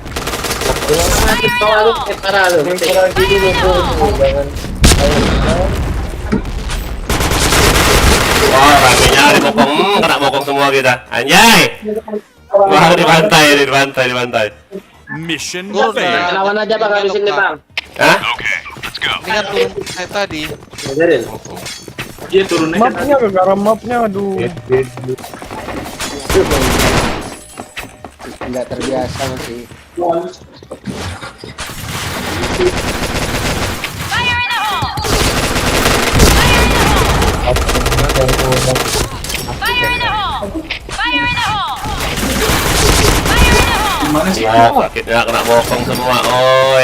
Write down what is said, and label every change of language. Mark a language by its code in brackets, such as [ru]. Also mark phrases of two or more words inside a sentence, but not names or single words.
[id] Wah, ramenya ada bokong, kena bokong semua kita. Anjay. Wah, dibantai. Mission Turun failed. ya. lawan aja Bang habisin nih Bang. Hah? [en] Okay, let's go. [id] Ingat turun kayak tadi. Dengerin. Dia turunnya Mapnya gara mapnya aduh. Enggak terbiasa masih. Oh, sakitnya kena bokong semua, oi.